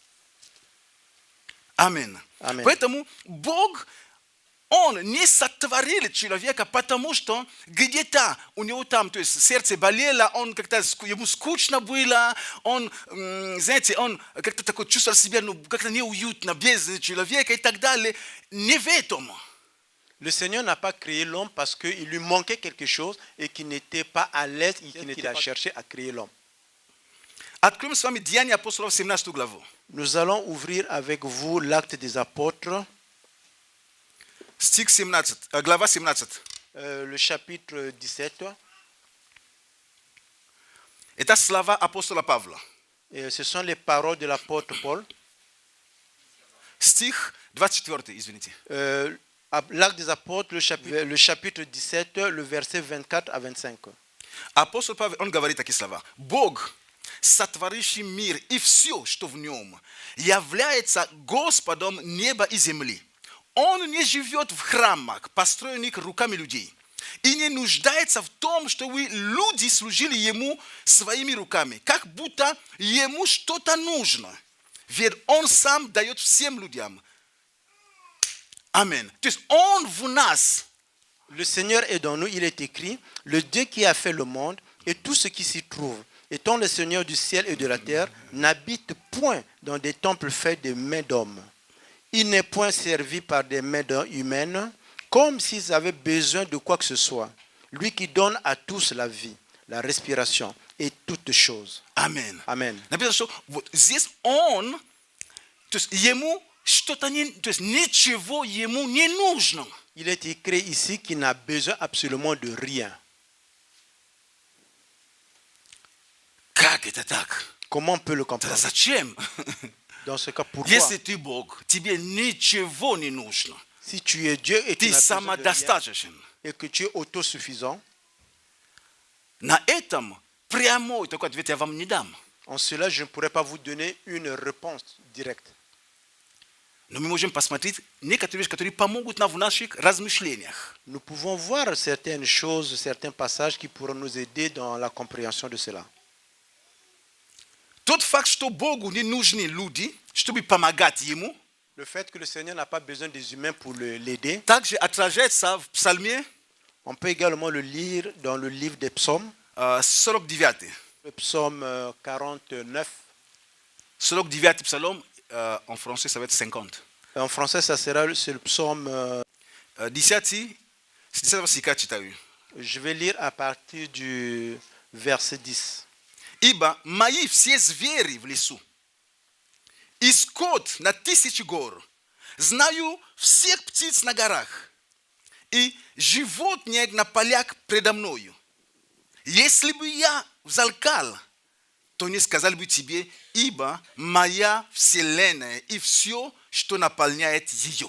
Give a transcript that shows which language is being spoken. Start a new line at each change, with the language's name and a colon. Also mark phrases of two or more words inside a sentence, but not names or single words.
Russian: Аминь. Аминь. Поэтому Бог, Он не сотворил человека, потому что где-то у него там, то есть сердце болело, он как-то, ему скучно было, он, знаете, он как-то такой чувствовал себя, ну, как-то неуютно, без человека и так далее. Не в этом.
French: Le Seigneur n'a pas créé l'homme parce qu'il lui manquait quelque chose et qu'il n'était pas à l'aise et qu'il n'était pas cherché à créer l'homme.
Russian: Откроем с вами Деяния апостолов 17 главу.
French: Nous allons ouvrir avec vous l'acte des apôtres,
Russian: Стих 17, глава 17.
French: le chapitre 17.
Russian: Это слова апостола Павла.
French: Et ce sont les paroles de l'apôtre Paul.
Russian: Стих 24, извините.
French: L'acte des apôtres, le chapitre 17, le verset 24 à 25.
Russian: Апостол Павел, он говорит такие слова. Бог, сотворивший мир и все, что в нем, является Господом неба и земли. Он не живет в храмах, построенных руками людей, и не нуждается в том, чтобы люди служили Ему своими руками, как будто Ему что-то нужно. Ведь Он сам дает всем людям. Аминь. То есть Он в нас.
French: Le Seigneur est dans nous, il est écrit, le Dieu qui a fait le monde et tout ce qui s'y trouve, étant le Seigneur du ciel et de la terre, n'habite point dans des temples faits de mains d'hommes. Il n'est point servi par des mains humaines, comme s'ils avaient besoin de quoi que ce soit. Lui qui donne à tous la vie, la respiration et toutes choses. Amen. Amen.
Russian: Написано, что вот здесь Он, то есть Ему что-то не, то есть ничего Ему не нужно.
French: Il est écrit ici qu'il n'a besoin absolument de rien.
Russian: Как это так?
French: Comment on peut le
Russian: Тогда
French: comprendre?
Russian: зачем?
French: Dans ce cas, pourquoi?
Russian: Если ты Бог, тебе ничего не нужно.
French: Si tu es Dieu et tu
Russian: Ты
French: n'as besoin de rien,
Russian: самодостаточен.
French: et que tu es autosuffisant,
Russian: На этом прямой такой ответ я вам не дам.
French: en cela, je ne pourrais pas vous donner une réponse directe.
Russian: Но мы можем посмотреть некоторые вещи, которые помогут нам в наших размышлениях.
French: Nous pouvons voir certaines choses, certains passages qui pourront nous aider dans la compréhension de cela.
Russian: Тот факт, что Богу не нужны люди, чтобы помогать Ему,
French: Le fait que le Seigneur n'a pas besoin des humains pour l'aider,
Russian: также отражается в Псалме
French: on peut également le lire dans le livre des psaumes,
Russian: 49.
French: le psaume 49.
Russian: 49 псалом,
French: en français, ça va être 50. En français, ça sera c'est le psaume.
Russian: 10 стиха читаю.
French: Je vais lire à partir du verset 10.
Russian: Ибо мои все звери в лесу, и скот на 1000 гор, знаю всех птиц на горах, и животные на полях предо мною. Если бы я взалкал, то не сказал бы тебе, ибо моя вселенная и все, что наполняет ее.